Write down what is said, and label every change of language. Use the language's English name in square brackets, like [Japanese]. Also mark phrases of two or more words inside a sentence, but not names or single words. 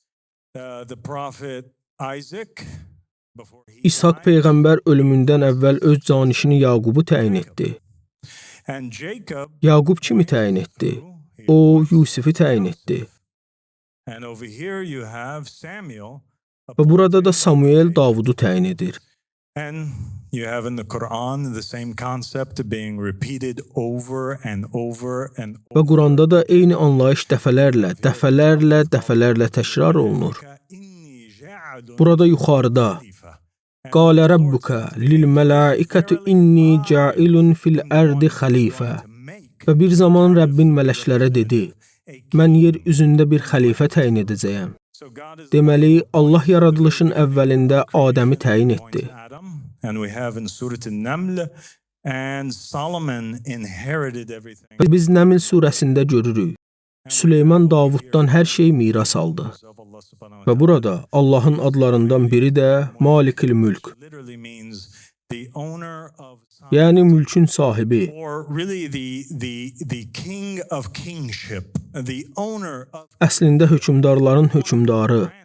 [Azerbaijani] İshak Peyğəmbər ölümündən əvvəl öz canişini Yaqubu təyin etdi. Yaqub kimi təyin etdi? O, Yusifi təyin etdi. Və burada da Samuel Davudu təyin edir. [English] You have in the Quran the same concept being repeated over and over and over. [Azerbaijani] Və Quranda da eyni anlayış dəfələrlə təkrar olunur. Burada yuxarıda [Arabic] قال ربك للملائكة إني جاعل في الأرض خليفة. [Azerbaijani] Və bir zaman Rəbbin mələklərə dedi: Mən yer üzündə bir xəlifə təyin edəcəyəm. Deməli, Allah yaradılışın əvvəlində Adəmi təyin etdi. [English] And we have in Surah An-Naml and Solomon inherited everything. [Azerbaijani] Biz Nəml surəsində görürük. Süleyman Davuddan hər şey miras aldı. Və burada Allahın adlarından biri də Malikil Mülk. Yəni mülkün sahibi. Əslində hökmdarların hökmdarı.